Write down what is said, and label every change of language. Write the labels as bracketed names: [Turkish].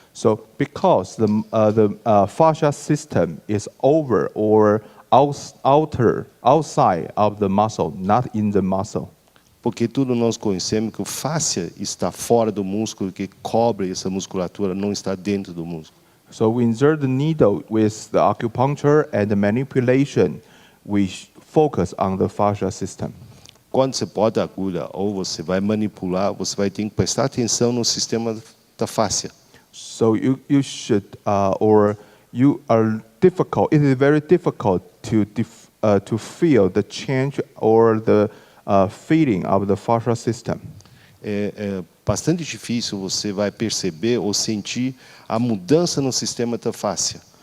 [English] So because the fascia system is over or outside of the muscle, not in the muscle. [Portuguese] Porque tudo nós conhecemos que o fáscia está fora do músculo, que cobre essa musculatura, não está dentro do músculo. [English] So we insert the needle with the acupuncture and the manipulation. We focus on the fascia system. [Portuguese] Quando você bota a agulha ou você vai manipular, você vai ter que prestar atenção no sistema da fáscia. [English] So you should or you are difficult. It is very difficult to feel the change or the feeling of the fascia system. [Portuguese] É bastante difícil você vai perceber ou sentir a mudança no sistema da fáscia.